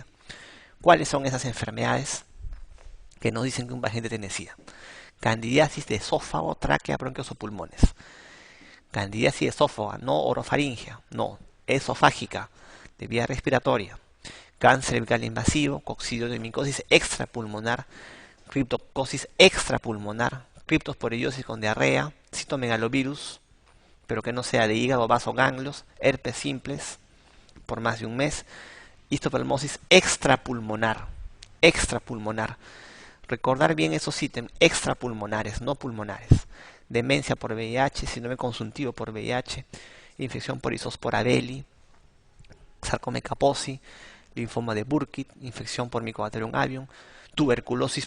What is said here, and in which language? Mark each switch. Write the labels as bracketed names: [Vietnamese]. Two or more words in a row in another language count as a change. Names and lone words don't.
[Spanish] ¿Cuáles son esas enfermedades que nos dicen que un paciente tiene SIDA? Candidiasis de esófago, tráquea, bronquios o pulmones. Candidiasis esófaga, no orofaringea, no, esofágica, de vía respiratoria. Cáncer bucal invasivo, coccidioidomicosis extrapulmonar, criptococcus extrapulmonar, criptosporidiosis con diarrea, citomegalovirus, pero que no sea de hígado, vaso, ganglios, herpes simples por más de un mes, histoplasmosis extrapulmonar, extrapulmonar. Recordar bien esos ítems extrapulmonares, no pulmonares. Demencia por VIH, síndrome consuntivo por VIH, infección por Isospora belli, sarcoma Kaposi, linfoma de Burkitt, infección por Mycobacterium avium, tuberculosis.